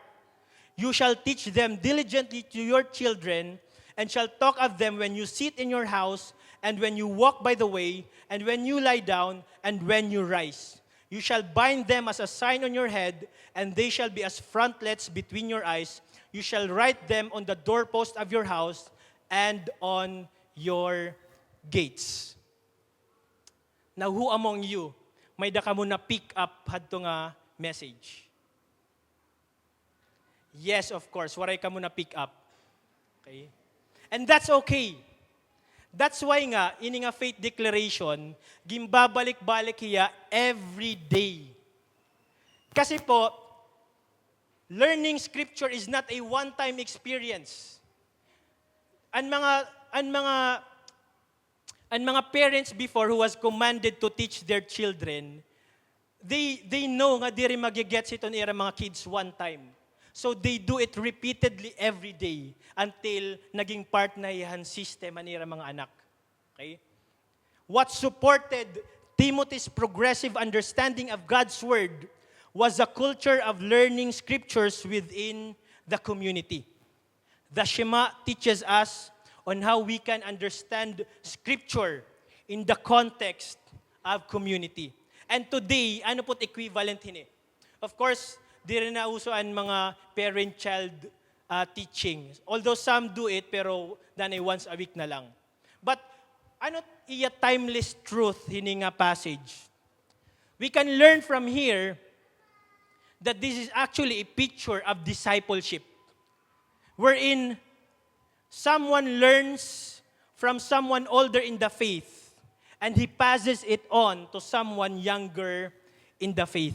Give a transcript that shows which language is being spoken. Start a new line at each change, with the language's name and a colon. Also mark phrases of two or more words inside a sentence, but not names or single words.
English: You shall teach them diligently to your children, and shall talk of them when you sit in your house, and when you walk by the way, and when you lie down, and when you rise. You shall bind them as a sign on your head, and they shall be as frontlets between your eyes. You shall write them on the doorpost of your house, and on your gates. Now, who among you
Waray: may da ka mo na
English: pick up
Waray: hadto nga message?
English: Yes, of course.
Waray: Waray ka mo na
English: pick up. Okay? And that's okay. That's why nga,
Waray: ini nga
English: faith declaration,
Waray: gimbabalik-balik hiya
English: every day.
Filipino: Kasi po,
English: learning Scripture is not a one-time experience.
Filipino: Ang mga
English: parents before who was commanded to teach their children, they know
Waray: nga diri magigets ito nila mga
English: kids one time. So they do it repeatedly every day until
Filipino: naging part na yan system nila mga anak.
English: Okay? What supported Timothy's progressive understanding of God's Word was a culture of learning Scriptures within the community. The Shema teaches us on how we can understand Scripture in the context of community. And today,
Waray: ano po't equivalent hini?
English: Of course,
Waray: di rin nausoan mga parent-child teaching.
English: Although some do it,
Waray: pero danay once a week na lang. But ano iya
English: timeless truth
Waray: hini nga passage?
English: We can learn from here that this is actually a picture of discipleship, wherein someone learns from someone older in the faith, and he passes it on to someone younger in the faith.